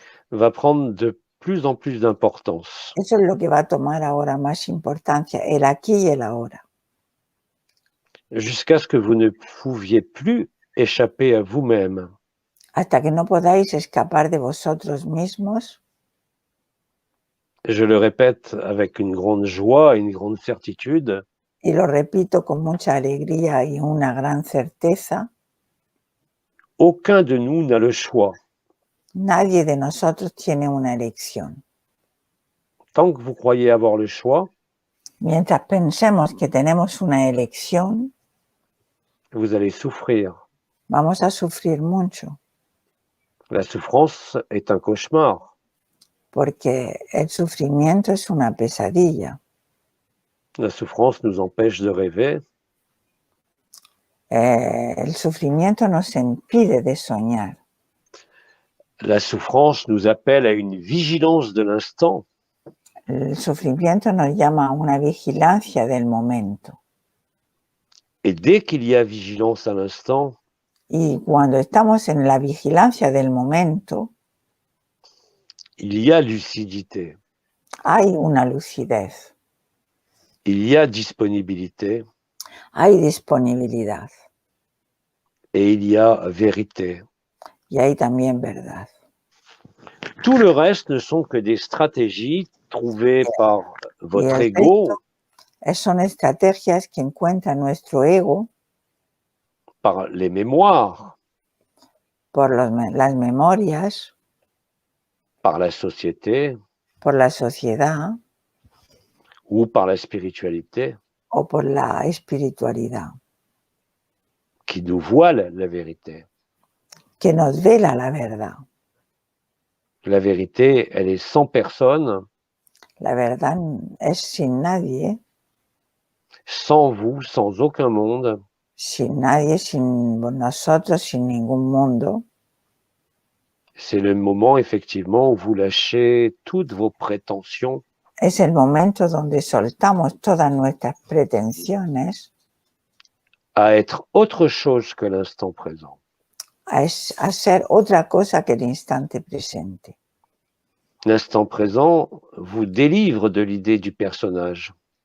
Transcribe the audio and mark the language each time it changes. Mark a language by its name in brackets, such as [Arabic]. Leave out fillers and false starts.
[French] va prendre de plus en plus d'importance. [Spanish] Eso es lo que va a tomar ahora más importancia, el aquí y el ahora. [French] Jusqu'à ce que vous ne pouviez plus échapper à vous-même. [Spanish] Hasta que no podáis escapar de vosotros mismos. [French] Je le répète avec une grande joie et une grande certitude. [Spanish] Y lo repito con mucha alegría y una gran certeza. [French] Aucun de nous n'a le choix. [Spanish] Nadie de nosotros tiene una elección. [French] Tant que vous croyez avoir le choix, [Spanish] mientras pensemos que tenemos una elección, [French] vous allez souffrir. [Spanish] Vamos a sufrir mucho. [French] La souffrance est un cauchemar. [Spanish] Porque el sufrimiento es una pesadilla. [French] La souffrance nous empêche de rêver. [Spanish] El sufrimiento nos impide de soñar. [French] La souffrance nous appelle à une vigilance de l'instant. [Spanish] El sufrimiento nos llama a una vigilancia del momento. [French] Et dès qu'il y a vigilance à l'instant, [Spanish] y cuando estamos en la vigilancia del momento, [French] il y a lucidité. [Spanish] Hay una lucidez. [French] Il y a disponibilité. [Spanish] Hay disponibilidad. [French] Et il y a vérité. [Spanish] Y hay también verdad. [French] Tout le reste ne sont que des stratégies trouvées par votre ego. [Spanish] Son estrategias que encuentra nuestro ego. [French] Par les mémoires. [Spanish] Por las memorias. [French] Par la société. [Spanish] Por la sociedad. [French] Ou par la spiritualité. [Spanish] O por la espiritualidad. [French] Qui nous voile la vérité. [Spanish] Que nos vela la verdad. [French] La vérité, elle est sans personne. [Spanish] La verdad es sin nadie. [French] Sans vous, sans aucun monde. [Spanish] Sin nadie, sin nosotros, sin ningún mundo. [French] C'est le moment, effectivement, où vous lâchez toutes vos prétentions. [Spanish] Es el momento donde soltamos todas nuestras pretensiones. [French] À être autre chose que l'instant présent. [Spanish] A ser otra cosa que el instante presente. [French] L'instant présent vous délivre de l'idée du personnage.